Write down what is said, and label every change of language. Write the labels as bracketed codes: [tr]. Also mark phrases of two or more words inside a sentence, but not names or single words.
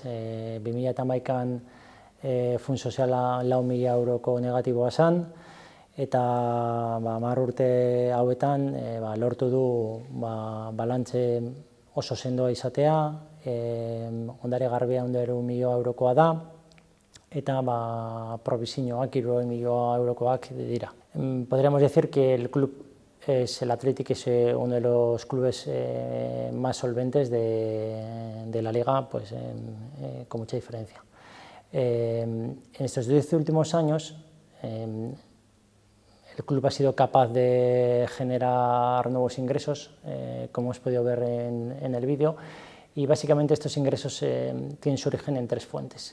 [eu] 2011an fund soziala 4.000 euroko negatiboa zen, eta 10 urte hauetan lortu du balantze oso sendoa izatea, ondare garbia 100.000 eurokoa da, eta provisioak 60.000 eurokoak dira. [es] Podríamos decir que el Athletic es uno de los clubes más solventes de la liga, pues, con mucha diferencia. En estos 10 últimos años, el club ha sido capaz de generar nuevos ingresos, como hemos podido ver en el vídeo, y básicamente estos ingresos tienen su origen en 3 fuentes.